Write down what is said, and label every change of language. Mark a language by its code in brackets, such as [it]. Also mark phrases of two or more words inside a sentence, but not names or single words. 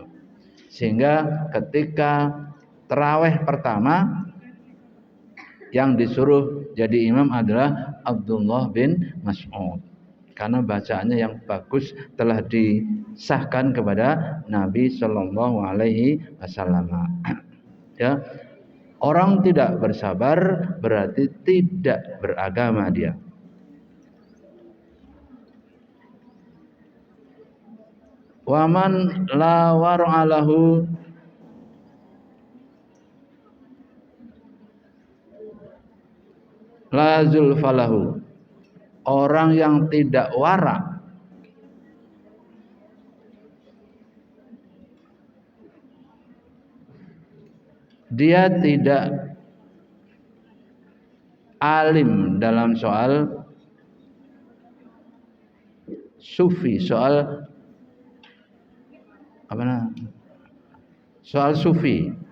[id] Sehingga ketika tarawih pertama yang disuruh jadi imam adalah Abdullah bin Mas'ud. Karena bacaannya yang bagus telah disahkan kepada Nabi [ar] صلى الله عليه وسلم. [id] Ya, orang tidak bersabar berarti tidak beragama dia. [ar] ومن لا ورع له لا زلفى له. [id] Orang yang tidak wara, dia tidak alim dalam soal sufi, soal sufi.